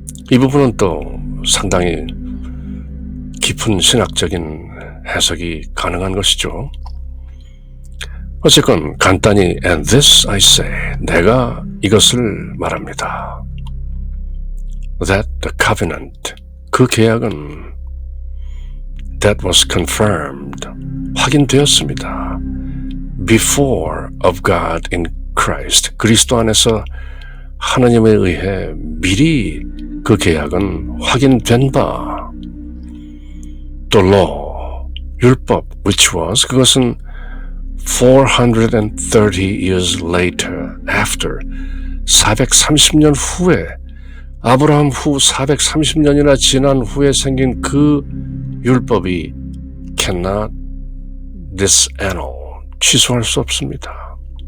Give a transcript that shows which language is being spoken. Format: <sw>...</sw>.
<ko>이 부분은 또 상당히 깊은 신학적인 해석이 가능한 것이죠. 어쨌건 간단히</ko> <en>and this I say</en> <ko>내가 이것을 말합니다.</ko> <en>That the covenant</en> <ko>그 계약은</ko> <en>that was confirmed</en> <ko>확인되었습니다.</ko> <en>Before of God in Christ</en> <ko>그리스도 안에서 하나님에 의해 미리 그 계약은 확인된 바</ko> <en>The law</en> <ko>율법</ko> <en>which was</en> <ko>그것은</ko> <en>430 years later after</en> <ko>430년 후에 아브라함 후 430년이나 지난 후에 생긴 그 율법이</ko> <en>cannot disannul</en> <ko>취소할 수 없습니다.</ko>